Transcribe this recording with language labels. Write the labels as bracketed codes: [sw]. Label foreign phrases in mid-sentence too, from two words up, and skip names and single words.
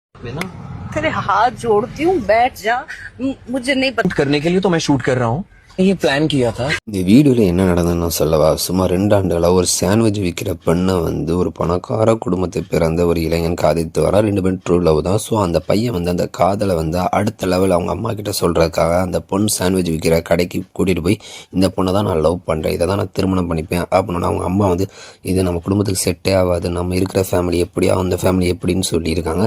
[hi] मैं ना तेरे हाथ जोड़ती हूँ, बैठ जा। मुझे नहीं पता करने के लिए तो मैं शूट कर रहा हूँ, ये प्लान किया था। [ta] இந்த வீடியோவில் என்ன நடந்ததுன்னு நான் சொல்லவா? சுமார் 2 ஆண்டுகளாக ஒரு சாண்ட்விச் விற்கிற பெண்ணை ஒரு பணக்கார குடும்பத்தை பிறந்த ஒரு இளைஞன் காதலித்து வரா. 2 பேரும் [en] true love [ta] தான். ஸோ அந்த பையன் அந்த காதலை அடுத்த லெவல் அவங்க அம்மா கிட்ட சொல்கிறதுக்காக அந்த பொண்ணு சாண்ட்விச் விற்கிற கடைக்கு கூட்டிகிட்டு போய், இந்த பொண்ணை தான் நான் லவ் பண்ணுறேன், இதை தான் நான் திருமணம் பண்ணிப்பேன் அப்படின்னு அவங்க அம்மா இது நம்ம குடும்பத்துக்கு செட்டே ஆகாது, நம்ம இருக்கிற ஃபேமிலி எப்படியா அந்த ஃபேமிலி எப்படின்னு சொல்லியிருக்காங்க.